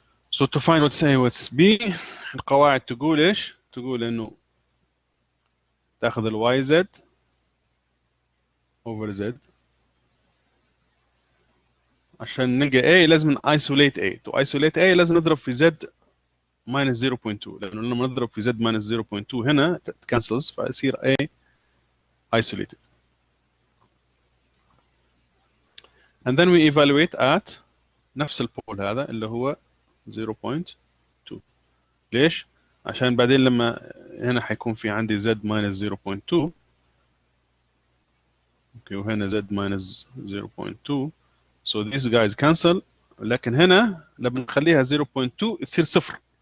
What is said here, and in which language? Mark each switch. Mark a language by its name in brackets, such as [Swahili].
[English] So to find what's A what's B [Arabic] القواعد تقول إيش؟ تقول إنه تاخذ ال [English] YZ over Z. [Arabic] عشان نلقى A لازم isolate A. [English] to isolate A [Arabic] لازم نضرب في Z minus 0.2، لأنه لما نضرب في Z minus 0.2 هنا تكنسلز فيصير A isolated. [English] and then we evaluate at [Arabic] نفس البول هذا اللي هو [English] 0.2. [Arabic] ليش؟ عشان بعدين لما هنا حيكون في عندي Z minus 0.2 اوكي وهنا Z minus 0.2 [English] so these guys cancel. [Arabic] لكن هنا لما نخليها 0.2 تصير صفر.